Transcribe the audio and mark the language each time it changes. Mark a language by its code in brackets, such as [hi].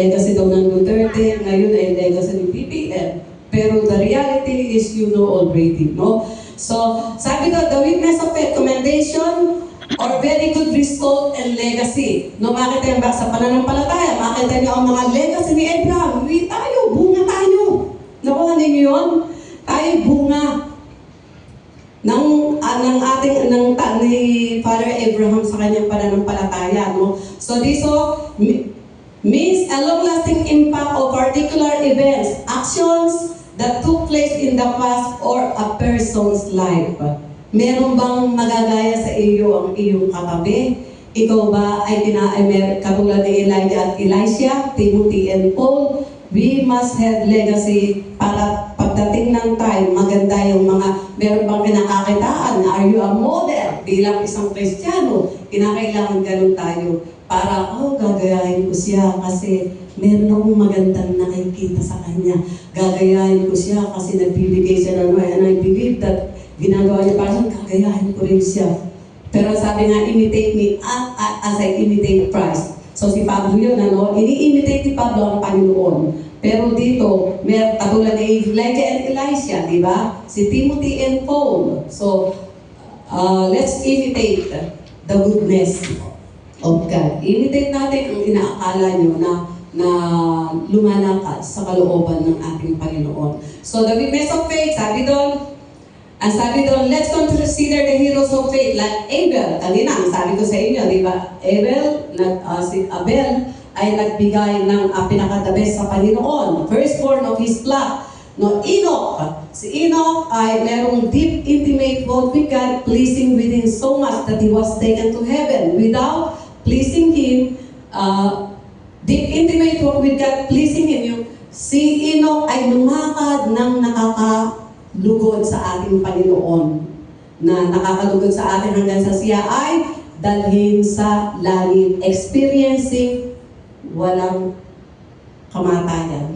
[tl] Legacy daw ng Duterte, ngayon ay legacy ng BBM. [en] Pero the reality is you know already, no? So, [tl] sabi daw, [en] the witness of faith, commendation, or very good result and legacy. [tl] No, makita yung sa pananampalataya, makita niyo ang mga legacy ni Abraham. Tayo, bunga tayo. Nakuha ninyo yun? Tayo, bunga ng ating ni Father Abraham sa kanyang pananampalataya, no? [en] So, this means a long-lasting impact of particular events, actions that took place in the past or a person's life. [tl] Meron bang magagaya sa iyo ang iyong katabi? Ikaw ba ay katulad ni Elijah at Elisha, Timothy and Paul? [en] We must have legacy [tl] para pagdating ng time, maganda yung meron bang kinakakitaan? [en] Are you a model? [tl] Bilang isang Kristiyano, kinakailangan ganun tayo para, gagayahin ko siya kasi meron akong magandang nakikita sa kanya. Gagayahin ko siya kasi nagbibigay siya ng [en] and I believe that [tl] ginagawa niya parang gagayahin ko rin siya. Pero sabi nga, [en] imitate me as I imitate Christ. [tl] So si Pablo yun, ini-imitate ni Pablo ang Panginoon. Pero dito, may katulad ni Elijah and Elisha, di ba? Si Timothy and Paul. [en] So, let's imitate the goodness of God. [tl] Imitate natin ang inaakala nyo na lumalakad sa kalooban ng ating Panginoon. [en] So, the witness of faith, [tl] sabi doon, [en] let's consider the heroes of faith like Abel. [tl] Kanina, sabi ko sa inyo, di ba? Si Abel ay nagbigay ng pinaka-the best sa Panginoon. [en] Firstborn of his flock. No, Enoch. [tl] Si Enoch ay merong [en] deep, intimate walk with God, pleasing with Him so much that he was taken to heaven. Without pleasing Him, deep, intimate walk with God, pleasing Him, [tl] si Enoch ay lumakad ng lugod sa ating Panginoon, na nakakalugod sa atin hanggang sa siya ay dalhin sa langit, experiencing walang kamatayan.